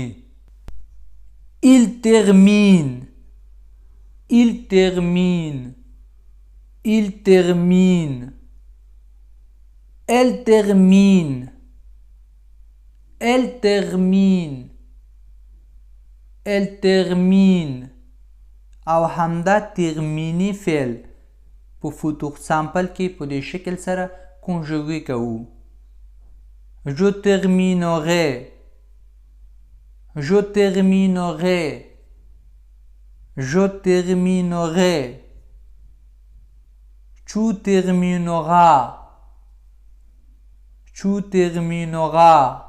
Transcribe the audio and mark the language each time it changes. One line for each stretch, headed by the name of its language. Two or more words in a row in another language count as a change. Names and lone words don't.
French: Il termine. Il termine. Il termine. Elle termine. Elle termine. Elle termine.
Pashto: او همدا ترمینی فعل په
French: futur simple
Pashto: کې په دې شکل سره کنجوګي کوو.
French: Je terminerai. Je terminerai. Je terminerai. Tu termineras. Tu termineras.